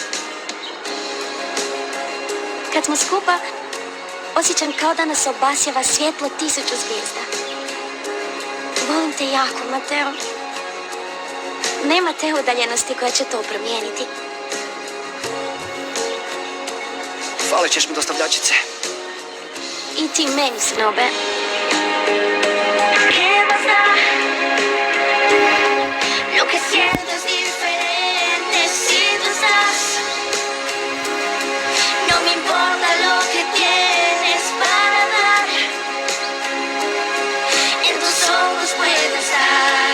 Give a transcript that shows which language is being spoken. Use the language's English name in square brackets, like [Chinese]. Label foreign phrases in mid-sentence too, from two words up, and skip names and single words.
[Croatian] Kad smo skupa, osjećam kao da nas obasjava svjetlo 1000 zvijezda. Volim te jako, Mateo. Nema te udaljenosti koja će to promijeniti. Falit ćeš mi, dostavljačice. I ti meni, Snobe. [Spanish] Lo que siento es diferente si tú estás. No me importa lo que tienes para dar. En tus ojos puedo estar.